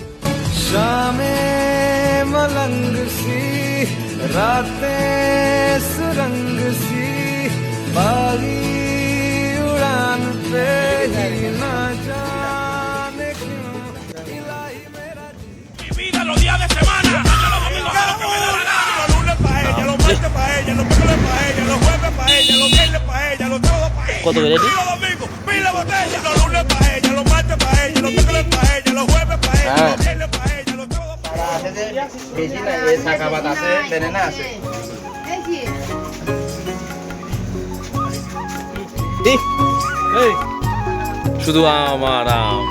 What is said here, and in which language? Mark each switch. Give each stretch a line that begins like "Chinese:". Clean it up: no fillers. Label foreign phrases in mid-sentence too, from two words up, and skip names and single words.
Hindi: शामें मलंग सी, रातें सुरंग सी, बागी उड़ान पे ही ना जाने क्यों इलाही मेरा
Spanish: Vida los días de semana, los domingos a lo que me da la gana. Los lunes pa' ella, los martes pa' ella, los miércoles pa' ella, los jueves pa' ella, los viernes pa' ella, los sábados pa' ella.
Bangla: কত করে?
Spanish: Y los domingos, pila botella. Los lunes pa' ella, los martes pa' ella, los miércoles pa' ella, los jueves pa' ella, los viernes pa' ella, los sábados pa' ella.
Bangla: বেশি না, এই শাকাবাত আছে, বেনানা আছে। শুধু আমার আম।